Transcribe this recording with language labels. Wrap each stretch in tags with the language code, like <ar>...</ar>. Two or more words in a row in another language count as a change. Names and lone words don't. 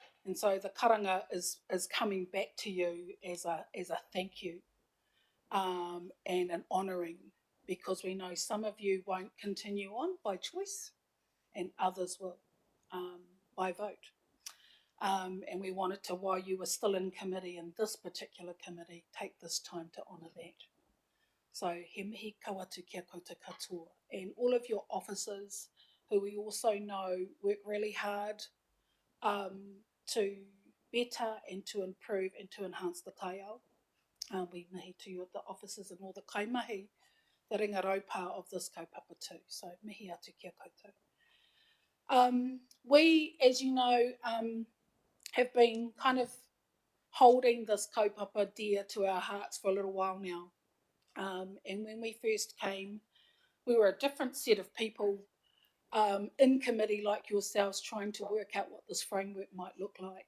<en>And so the karanga is coming back to you as a thank you and an honouring, because we know some of you won't continue on by choice and others will by vote. And we wanted to, while you were still in committee, in this particular committee, take this time to honour that.</en> <mi>So he mihi kawatu kia koutou katoa.</mi> <en>And all of your officers, who we also know work really hard to better and to improve and to enhance the kaiao. We mihi to you, the officers and all the kaimahi, the</en> <mi>ringa raupā</mi> <en>of this kaupapa too.</en> <mi>So mihi atu kia koutou.</mi> <en>We, as you know, have been kind of holding this kaupapa dear to our hearts for a little while now. And when we first came, we were a different set of people in committee like yourselves, trying to work out what this framework might look like.</en>